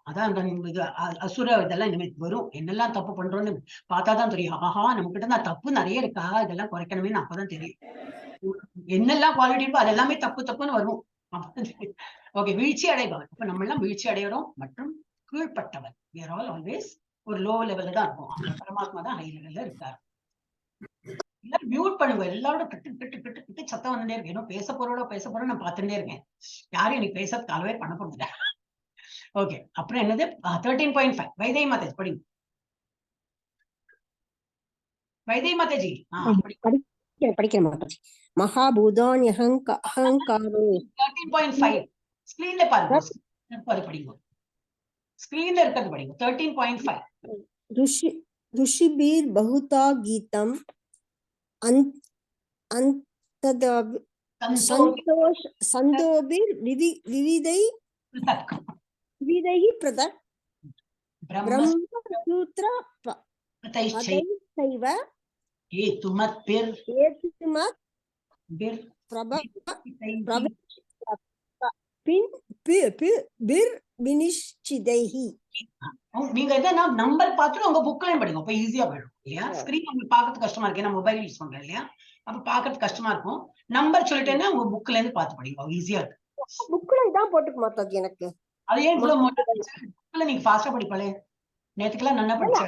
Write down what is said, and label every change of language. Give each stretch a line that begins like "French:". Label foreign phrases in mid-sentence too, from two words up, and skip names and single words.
Tamil: அதான் அந்த அசுர இதெல்லாம் இனிமேல் வரும். என்னெல்லாம் தப்பு பண்றோம்னு பார்த்தாதான் தெரியும். ஆஹா, நம்ம கிட்ட தான் தப்பு நிறைய இருக்கா, இதெல்லாம் குறைக்கணுமே அப்பதான் தெரியும். என்னெல்லாம் குவாலிட்டி இருக்கோ அது எல்லாமே தப்புன்னு வரும். ஓகே, வீழ்ச்சி அடைபவர். அப்ப நம்ம எல்லாம் வீழ்ச்சி அடைகிறோம் மற்றும் கீழ்பட்டவர்.
English: we are all always
Tamil: ஒரு லோ லெவல்ல தான் இருக்கும். பரமாத்மா தான் ஹை லெவல்ல இருக்காரு. எல்லாரும் மியூட் பண்ணுங்க. எல்லாரும் கிட்டு சத்தம் வந்துட்டே இருக்கு. ஏன்னா பேச போறோம் நான் பார்த்துட்டே இருக்கேன். யாரும் எனக்கு பேச காலவே பண்ண போறதில்ல. ஓகே, அப்புறம் என்னது 13.5 வைதேகி மாதாஜி படிங்க. வைதேகி மாதாஜி படிக்கிற மாதாஜி. மகாபூதான் அஹங்காரோ 13.5 ஸ்கிரீன்ல பாருங்க. படிங்க, ஸ்கிரீன்ல இருக்கிறது படிங்க. 13.5
Sanskrit: ऋषिभिर् बहुधा गीतम् सन्तोभिर् विविधैः पृथक् ब्रह्मसूत्र पदैश्चैव हेतुमद्भिर् विनिश्चितैः.
Tamil: நீங்க எதனா நம்பர் பார்த்துட்டு உங்க புக்லயும் படிங்க, அப்ப ஈஸியா போயிடும் இல்லையா? ஸ்கிரீன் உங்களுக்கு பார்க்கறது கஷ்டமா இருக்கு, ஏன்னா மொபைல் யூஸ் பண்றேன் இல்லையா, அப்ப பார்க்கறது கஷ்டமா இருக்கும். நம்பர் சொல்லிட்டேன்னா உங்க புக்ல இருந்து பார்த்து படிங்க, ஈஸியா இருக்கு. புக்ல இதான் போட்டுக்க மாட்டாது எனக்கு. அது ஏன் இவ்வளவு புக்ல நீங்க ஃபாஸ்டா படிப்பாளே, நேத்துக்கெல்லாம் நல்லா படிச்சேன்.